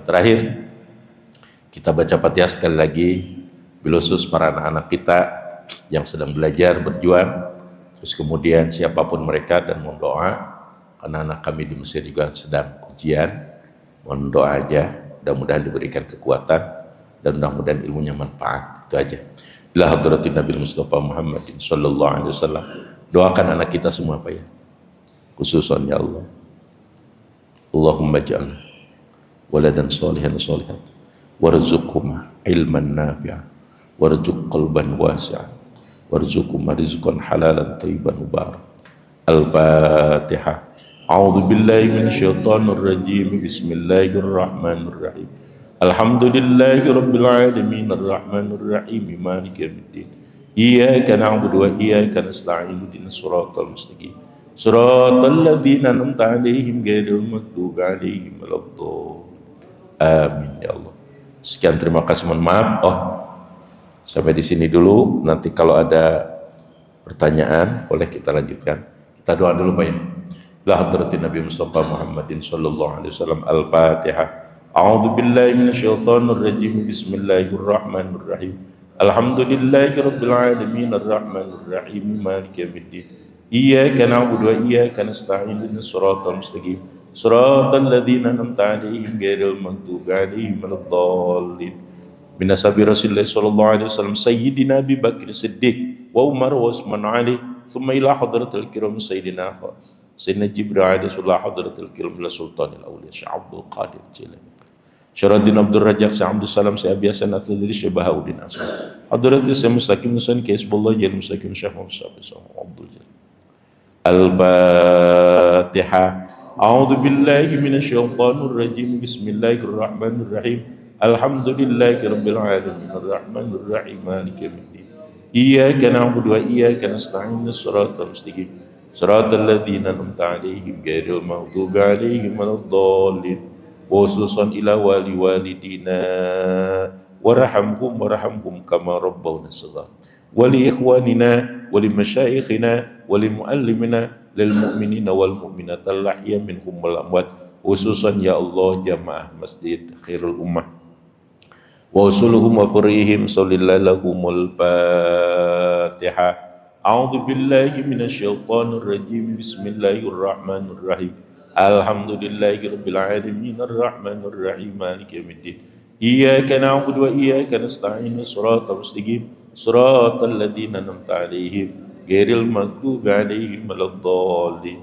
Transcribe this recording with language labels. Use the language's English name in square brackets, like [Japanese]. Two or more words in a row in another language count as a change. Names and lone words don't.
[Indonesian] Terakhir kita baca Fatihah sekali lagi, bilusus para anak-anak kita yang sedang belajar, berjuang, terus kemudian siapapun mereka, dan mohon doa, karena anak kami di Mesir juga sedang ujian, mohon doa aja, mudah-mudahan diberikan kekuatan, dan mudah-mudahan ilmunya manfaat, itu aja. [Arabic] إلى حضرة النبي مصطفى محمد صلى الله عليه وسلم. [Indonesian] Doakan anak kita semua Pak ya, [Arabic] خصوصا يا الله، اللهم اجعل ولدا صالحا صالحا وارزقهم علما نافعا وارزق قلبا واسعا وارزقهم رزقا حلالا طيبا مبارك. Al-Fatihah. أعوذ بالله من الشيطان الرجيم. بسم الله الرحمن الرحيم. الحمد لله رب العالمين الرحمن الرحيم مالك يوم الدين. إياك نعبد وإياك نستعين اهدنا الصراط المستقيم. صراط الذين أنعمت عليهم غير المغضوب عليهم ولا الضالين. آمين يا الله. [Indonesian] Sekian, terima kasih, mohon maaf. Sampai di sini dulu. Nanti kalau ada pertanyaan boleh kita lanjutkan. Kita doa dulu Pak ya. [Arabic] إلى حضرة النبي مصطفى محمد صلى الله عليه وسلم. Al-Fatihah. أعوذ بالله من الشيطان الرجيم. بسم الله الرحمن الرحيم. الحمد لله رب العالمين الرحمن الرحيم مالك يوم الدين. إياك نعبد وإياك نستعين اهدنا الصراط المستقيم. صراط الذين أنعمت عليهم غير المغضوب عليهم ولا الضالين. من أصحاب رسول الله صلى الله عليه وسلم سيدنا أبي بكر صديق وعمر وعثمان علي، ثم إلى حضرة الكرام سيدنا جبريل عليه السلام، حضرة الكرام إلى سلطان الأولياء شيخ عبد القادر جيلاني، شرف الدين عبد الرزاق، شيخ عبد السلام، شيخ أبي الحسن الشاذلي، شيخ بهاء الدين أسما، حضرة الشيخ مستقيم نوسان، كسب الله جليل مستقيم، شيخ محمد عبد الجليل. Al-Fatihah. أعوذ بالله من الشيطان الرجيم. بسم الله الرحمن الرحيم. الحمد لله رب العالمين الرحمن الرحيم مالك يوم الدين. إياك نعبد وإياك نستعين صراط المستقيم. صراط الذين أنعمت عليهم غير المغضوب عليهم ولا الضالين. خصوصا إلى والدينا وارحمهم كما ربونا صغيرا. ولإخواننا ولمشايخنا ولمعلمينا للمؤمنين والمؤمنات الأحياء منهم والأموات، خصوصا يا الله جماعة مسجد خير الأمة وأصولهم وقريهم صلى الله فاتحة. أعوذ بالله من الشيطان الرجيم. بسم الله الرحمن الرحيم. الحمد لله رب العالمين الرحمن الرحيم مالك يوم الدين. إياك نعبد وإياك نستعين صراط المستقيم. صراط الذين أنعمت عليهم غير المغضوب عليهم ولا الضالين.